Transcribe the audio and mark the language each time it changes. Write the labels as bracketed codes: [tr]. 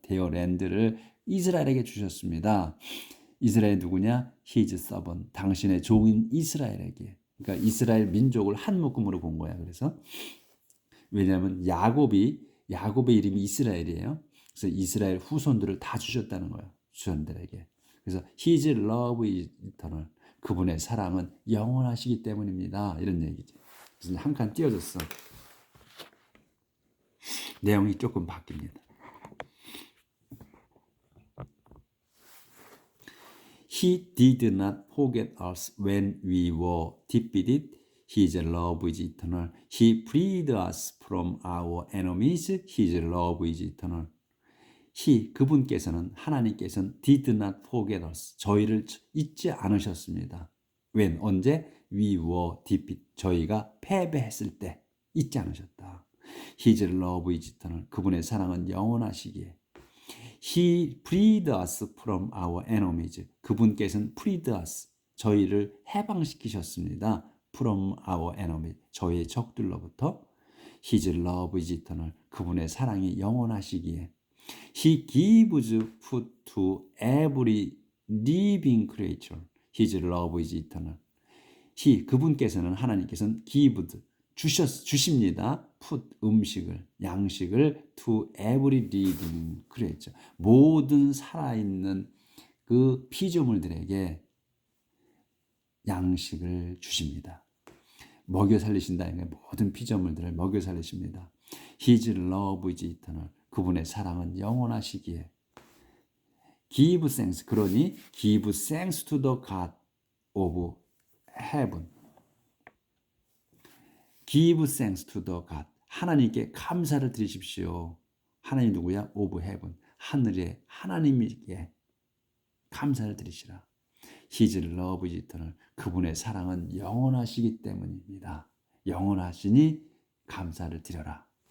[ko] their land를 이스라엘에게 주셨습니다. 이스라엘 누구냐? [en] His servant. [ko] 당신의 종인 이스라엘에게. 그러니까 이스라엘 민족을 한 묶음으로 본 거야. 그래서 왜냐하면 야곱의 이름이 이스라엘이에요. 그래서 이스라엘 후손들을 다 주셨다는 거예요. 주선들에게. 그래서 [en] His love is eternal. [ko] 그분의 사랑은 영원하시기 때문입니다. 이런 얘기죠. 그래서 한 칸 띄워줬어. 내용이 조금 바뀝니다. [en] He did not forget us when we were defeated. His love is eternal. He freed us from our enemies. His love is eternal. [ko] 그분께서는 하나님께서는 [en] did not forget us. [ko] 저희를 잊지 않으셨습니다. [en] when [ko] 언제? [en] we were defeated. [ko] 저희가 패배했을 때 잊지 않으셨다. [en] His love is eternal. [ko] 그분의 사랑은 영원하시기에. [en] He freed us from our enemies. [ko] 그분께서는 [en] freed us. [ko] 저희를 해방시키셨습니다. [en] from our enemies. [ko] 저희의 적들로부터. [en] His love is eternal. [ko] 그분의 사랑이 영원하시기에. [en] He gives food to every living creature. His love is eternal. [ko] 그분께서는 하나님께서는 [en] give [ko] 주십니다. 풋 음식을 양식을 [en] to every living creature. [ko] 모든 살아있는 그 피조물들에게 양식을 주십니다. 먹여 살리신다. 모든 피조물들을 먹여 살리십니다. [en] His love is eternal. [ko] 그분의 사랑은 영원하시기에. [en] Give thanks. [ko] 그러니 [en] give thanks to the God of heaven. Give thanks to the God. [ko] 하나님께 감사를 드리십시오. 하나님 누구야? [en] Of heaven. [ko] 하늘의 하나님께 감사를 드리시라. [en] His love is eternal. [ko] 그분의 사랑은 영원하시기 때문입니다. 영원하시니 감사를 드려라.